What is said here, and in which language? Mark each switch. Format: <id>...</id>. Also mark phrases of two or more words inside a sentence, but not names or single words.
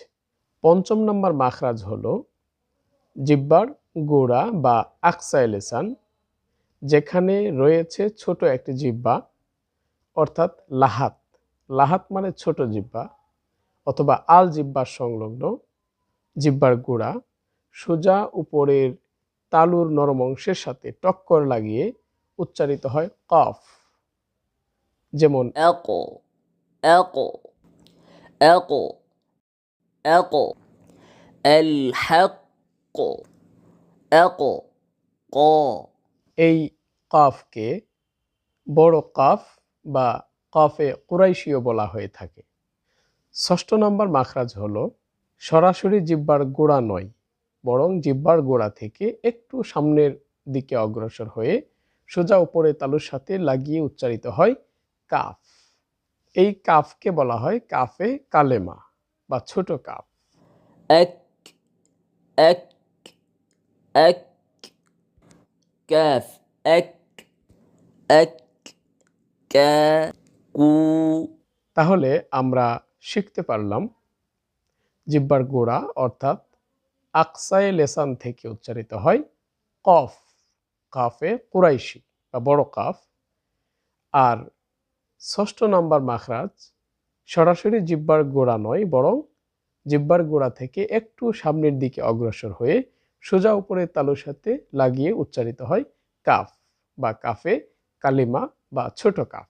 <bn>পঞ্চম নম্বর মাখরাজ হলো জিহ্বার গোড়া বা</bn> <ar>أقصى اللسان,</ar> <bn>যেখানে রয়েছে ছোট একটি জিহ্বা অর্থাৎ লাহাত। লাহাত মানে ছোট জিহ্বা অথবা আল জিহ্বার সংলগ্ন জিহ্বার গোড়া সোজা উপরের তালুর নরম অংশের সাথে টক্কর লাগিয়ে উচ্চারিত হয় কফ। যেমন</bn> <ar>أقو أقو أقو أقو الحق أقو قا</ar> <bn>এই কফকে বড় কফ বা কফে কুরাইশিও বলা হয়ে থাকে। ষষ্ঠ নম্বর মাখরাজ হলো সরাসরি জিহ্বার গোড়া নয়, বরং জিহ্বার গোড়া থেকে একটু সামনের দিকে অগ্রসর হয়ে সোজা উপরে তালুর সাথে লাগিয়ে উচ্চারিত হয় কাফ। এই কাফকে বলা হয় কাফে কালেমা বা ছোট কাফ।</bn> <ar>أك أك أك كاف أك أك كا كو</ar> <bn>তাহলে আমরা শিখতে পারলাম জিহ্বার গোড়া অর্থাৎ</bn> <ar>أقصى اللسان</ar> <bn>থেকে উচ্চারিত হয় কফ, কাফে কুরাইশি বা বড় কাফ। আর ষষ্ঠ নম্বর মাখরাজ সরাসরি জিহ্বার গোড়া নয়, বরং জিহ্বার গোড়া থেকে একটু সামনের দিকে অগ্রসর হয়ে সোজা উপরে তালুর সাথে লাগিয়ে উচ্চারিত হয় কাফ বা কাফে কালিমা বা ছোট কাফ।</bn>